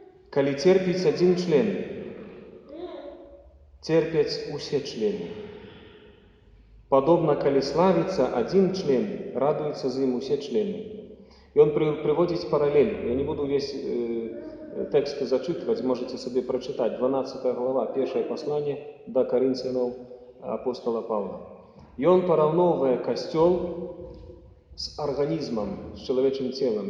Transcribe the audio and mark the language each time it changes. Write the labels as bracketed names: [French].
[Ukrainian] Коли терпить один член, терпять усе члены. [Belarusian] Падобна, калі славіцца адзін член, радуюцца з ім усе члены. [Russian] И он приводит параллель. Я не буду весь текст зачитывать, можете себе прочитать. 12 глава, первое послание до Коринфянам апостола Павла. И он [Ukrainian] порівнює [Russian] костел с организмом, с человеческим телом.